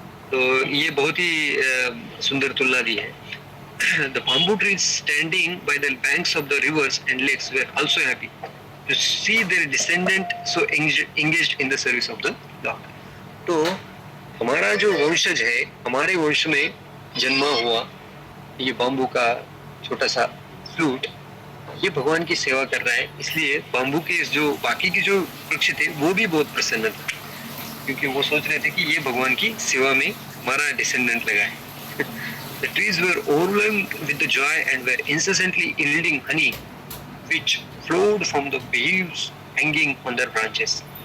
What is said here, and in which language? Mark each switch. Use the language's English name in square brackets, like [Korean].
[Hindi] तो ये बहुत ही सुंदर तुलना दी है। [English] The bamboo trees standing by the banks of the rivers and lakes were also happy to see their descendant so engaged in the service of the Lord. [Hindi] तो हमारा जो वंशज है, हमारे वंश में जन्मा हुआ ये बाम्बू का छोटा सा फ्लूट, ये भगवान की सेवा कर रहा है, इसलिए बाम्बू के जो बाकी के जो वृक्ष थे वो भी बहुत प्रसन्न थे, क्योंकि वो सोच रहे थे कि ये भगवान की सेवा में हमारा डिसेंडेंट लगा है। [English] The trees were overwhelmed with the joy and were incessantly yielding honey, which flowed from the leaves hanging on their branches.